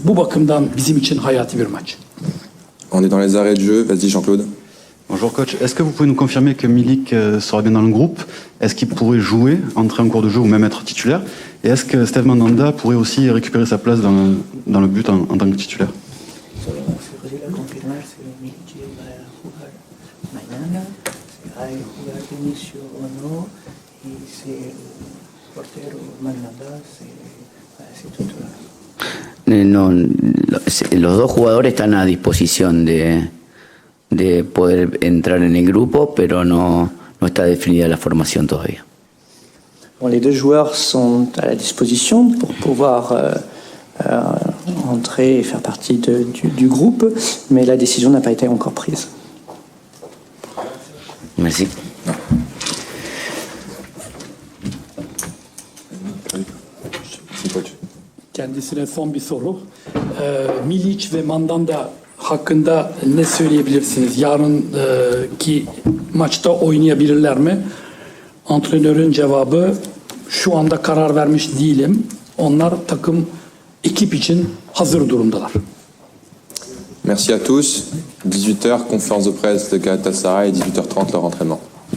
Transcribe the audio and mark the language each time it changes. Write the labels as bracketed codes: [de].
[tr] Bu bakımdan bizim için hayati bir maç. [fr] On est dans les arrêts de jeu. Vas-y, Jean-Claude. Bonjour coach, est-ce que vous pouvez nous confirmer que Milik sera bien dans le groupe? Est-ce qu'il pourrait jouer, entrer en cours de jeu ou même être titulaire? Et est-ce que Steve Mandanda pourrait aussi récupérer sa place dans le but en tant que titulaire? [es] Inicio o no, y si el portero Mandanda se titular. No, los dos jugadores están a disposición de poder entrar en el grupo, pero no está definida la formación todavía. [fr] Bon, les 2 joueurs sont à la disposition pour pouvoir entrer et faire partie du groupe, mais la décision n'a pas été encore prise. Merci. [tr] Kendisine son bir soru. Milic ve Mandanda hakkında ne söyleyebilirsiniz? Yarınki maçta oynayabilirler mi? Antrenörün cevabı şu anda karar vermiş değilim. Onlar ekip için hazır durumdalar. [fr] Merci à tous. 18h, conférence de presse de Galatasaray, 18h30 leur entraînement.